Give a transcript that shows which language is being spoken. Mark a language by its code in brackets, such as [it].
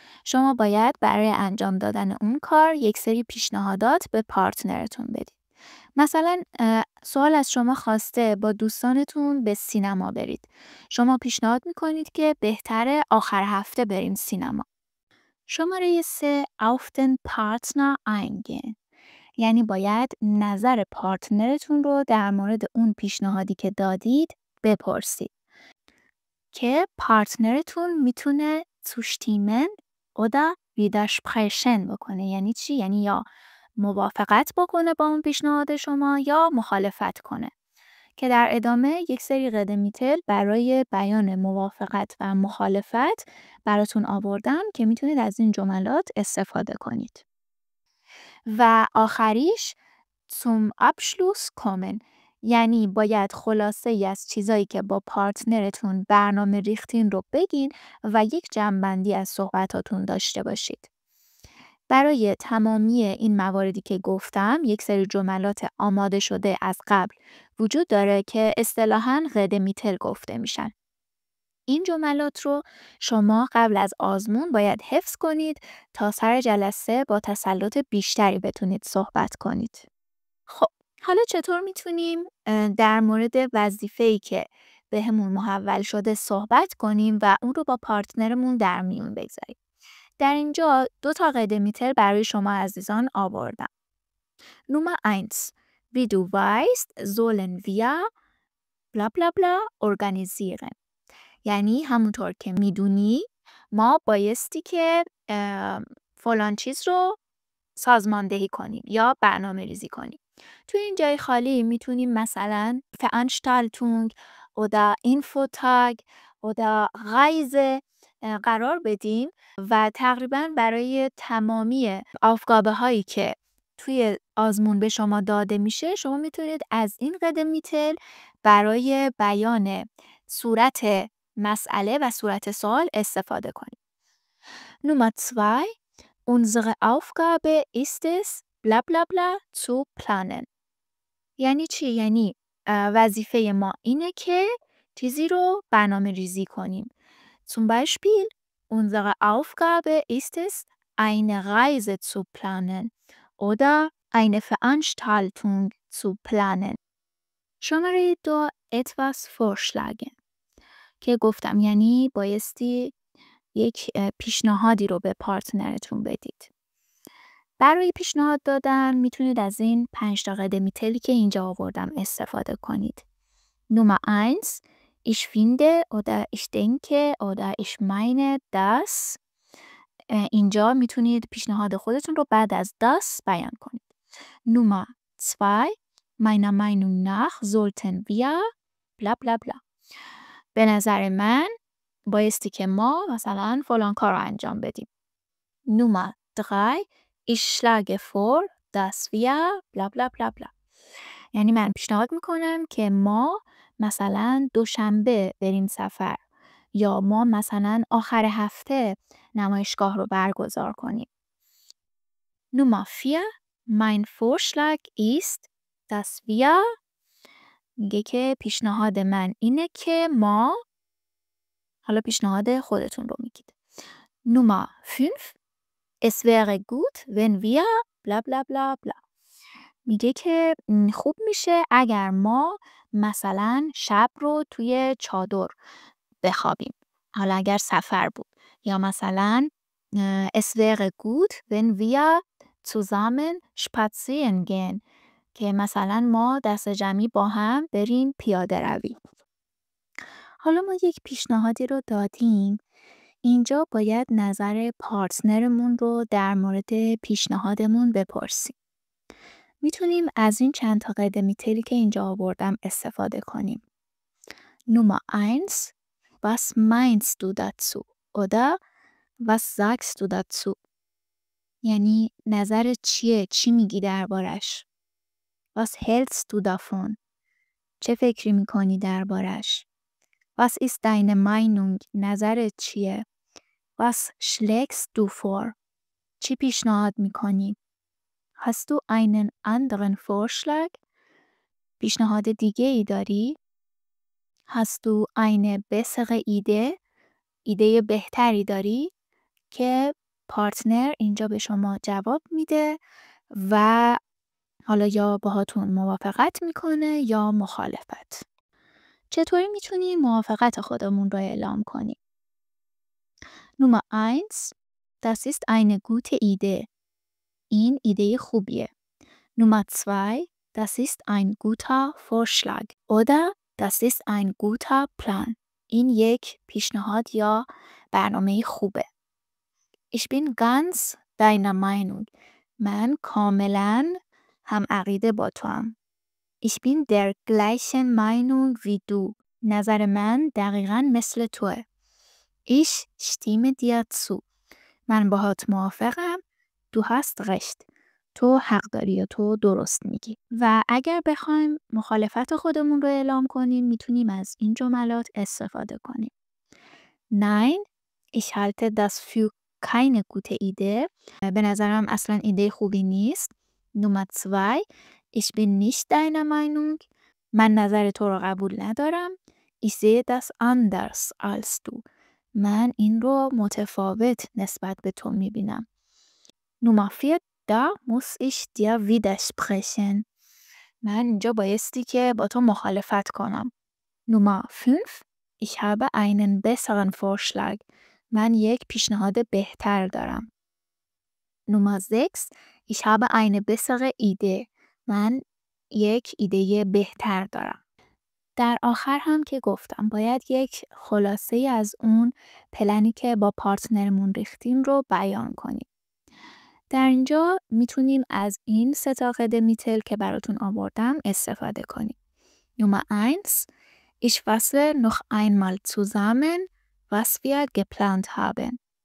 [fa] شما باید برای انجام دادن اون کار یک سری پیشنهادات به پارتنرتون بدید. مثلا سوال از شما خواسته با دوستانتون به سینما برید. شما پیشنهاد میکنید که بهتره آخر هفته بریم سینما. شماره 3 [de] auf den Partner eingehen. [fa] یعنی باید نظر پارتنرتون رو در مورد اون پیشنهادی که دادید بپرسید. که پارتنرتون میتونه [de] zustimmen oder widersprechen [fa] بکنه. یعنی چی؟ یعنی یا موافقت بکنه با اون پیشنهاد شما یا مخالفت کنه. که در ادامه یک سری قید میتل برای بیان موافقت و مخالفت براتون آوردم که میتونید از این جملات استفاده کنید. و آخریش [de] zum Abschluss kommen. [fa] یعنی باید خلاصه ای از چیزایی که با پارتنرتون برنامه ریختین رو بگین و یک جمع‌بندی از صحبتاتون داشته باشید. برای تمامی این مواردی که گفتم یک سری جملات آماده شده از قبل وجود داره که اصطلاحاً قید میتل گفته میشن. این جملات رو شما قبل از آزمون باید حفظ کنید تا سر جلسه با تسلط بیشتری بتونید صحبت کنید. خب حالا چطور میتونیم در مورد وظیفه‌ای که بهمون محول شده صحبت کنیم و اون رو با پارتنرمون در میون بگذاریم؟ در اینجا 2 تا قید میتل برای شما عزیزان آوردم. [de] Nummer 1. Wie du weißt, sollen wir bla bla bla organisieren. [fa] یعنی همونطور که میدونی ما بایستی که فلان چیز رو سازماندهی کنیم یا برنامه ریزی کنیم. تو این جای خالی میتونیم مثلا [de] Veranstaltung oder Infotag oder Reise [fa] قرار بدیم و تقریبا برای تمامی aufgabe هایی که توی آزمون به شما داده میشه شما میتونید از این قید میتل برای بیان صورت مسئله و صورت سوال استفاده کنید. [de] Nummer 2. Unsere Aufgabe ist es, bla bla bla zu planen. [fa] یعنی چی؟ یعنی وظیفه ما اینه که چیزی رو برنامه ریزی کنیم. [de] Zum Beispiel, unsere Aufgabe ist es, eine Reise zu planen oder eine Veranstaltung zu planen. [fa] شماره 2 [de] etwas vorschlagen [fa] که گفتم یعنی بایستی یک پیشنهادی رو به پارتنرتون بدید. برای پیشنهاد دادن میتونید از این 5 تا قید میتلی که اینجا آوردم استفاده کنید. [de] Nummer 1. Ich finde oder ich denke oder ich meine dass. [fa] اینجا میتونید پیشنهاد خودتون رو بعد از das بیان کنید. [de] Nummer 2. Meiner Meinung nach sollten wir [fa] بلا بلا بلا. به نظر من بایستی که ما مثلا فلان کار رو انجام بدیم. [de] Nummer 3 Ich schlage vor, dass wir bla bla bla bla. [fa] یعنی من پیشنهاد میکنم که ما مثلا دوشنبه بریم سفر یا ما مثلا آخر هفته نمایشگاه رو برگزار کنیم. [de] Nummer 4 Mein Vorschlag ist, dass wir [fa] میگه که پیشنهاد من اینه که ما، حالا پیشنهاد خودتون رو میگید. [de] Nummer 5 Es wäre gut, wenn wir bla bla bla bla. [fa] میگه که خوب میشه اگر ما مثلا شب رو توی چادر بخوابیم. حالا اگر سفر بود. [de] یا مثلا Es wäre gut, wenn wir zusammen spazieren gehen. [fa] که مثلا ما دست جمعی با هم بریم پیاده روی. حالا ما یک پیشنهادی رو دادیم. اینجا باید نظر پارتنرمون رو در مورد پیشنهادمون بپرسیم. میتونیم از این چند تا قاعده میتلی که اینجا آوردم استفاده کنیم. [de] Nummer 1 Was meinst du dazu? oder Was sagst du dazu? [fa] یعنی نظر چیه؟ چی میگی دربارش؟ [de] Was hältst du davon? [fa] چه فکری میکنی دربارش؟ [de] Was ist deine Meinung? [fa] نظرت چیه؟ [de] Was schlägst du vor? [fa] چی پیشنهاد میکنی؟ [de] Hast du einen anderen Vorschlag? [fa] پیشنهاد دیگه ای داری؟ [de] Hast du eine bessere Idee? [fa] ایده بهتری داری؟ که پارتنر اینجا به شما جواب میده و حالا یا باهاتون موافقت میکنه یا مخالفت. چطوری میتونیم موافقت خودمون رو اعلام کنیم؟ [de] Nummer 1 Das ist eine gute Idee. [fa] این ایده خوبیه. [de] Nummer 2 Das ist ein guter Vorschlag. oder Das ist ein guter Plan. [fa] این یک پیشنهاد یا برنامه خوبه. [de] Ich bin ganz deiner Meinung. [fa] من کاملا هم عقیده با تو هم. [de] Ich bin der gleichen Meinung wie du. [fa] نظر من دقیقاً مثل توه. [de] Ich stimme dir zu. [fa] من باهات موافقم. [de] Du hast recht. [fa] تو حق داری یا تو درست میگی. و اگر بخوایم مخالفت خودمون رو اعلام کنیم میتونیم از این جملات استفاده کنیم. [de] Nein, ich halte das für keine gute Idee. [fa] به نظرم اصلا ایده خوبی نیست. [de] Nummer 2 Ich bin nicht deiner Meinung. [fa] من نظر تو رو قبول ندارم. [de] Ich sehe das anders als du. [fa] من این رو متفاوت نسبت به تو میبینم. [de] Nummer 4 Da muss ich dir widersprechen. [fa] من اینجا بایستی که با تو مخالفت کنم. [de] Nummer 5 Ich habe einen besseren Vorschlag. [fa] من یک پیشنهاد بهتر دارم. [de] Nummer 6 Ich habe eine bessere Idee. [fa] من یک ایده بهتر دارم. در آخر هم که گفتم باید یک خلاصه از اون پلنی که با پارتنرمون ریختیم رو بیان کنیم. در اینجا میتونیم از این 3 تا قاعده میتل که براتون آوردم استفاده کنیم. [de] Nummer 1 Ich fasse noch einmal zusammen, was wir geplant haben.